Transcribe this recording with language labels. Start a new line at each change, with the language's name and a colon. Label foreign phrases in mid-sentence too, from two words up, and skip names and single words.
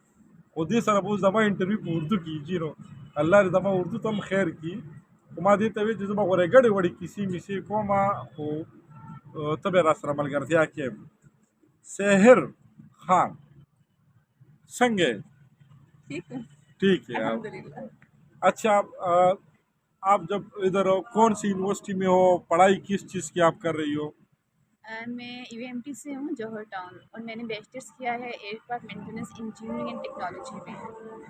Pashto: خو دې سره به اوس زما انټرویو په اردو کېږي، نو الله دې زما اردو ته هم خیر کړي. خو ما دې ته ویل چې زه به غورې ګډې وړې کیسې میسې کوم، خو ته به راسره ملګرتیا کې. سحر خان څنګه ہے؟
Urdu: ٹھیک ہے ٹھیک ہے. الحمدللہ. اچھا، آپ جب ادھر کون سی یونیورسٹی میں ہو، پڑھائی کس چیز کی آپ کر رہی ہو؟ میں یو ایم ٹی سے ہوں، جوہر ٹاؤن، اور میں نے بیچلرس کیا ہے
English: aircraft maintenance engineering and technology
Urdu: میں.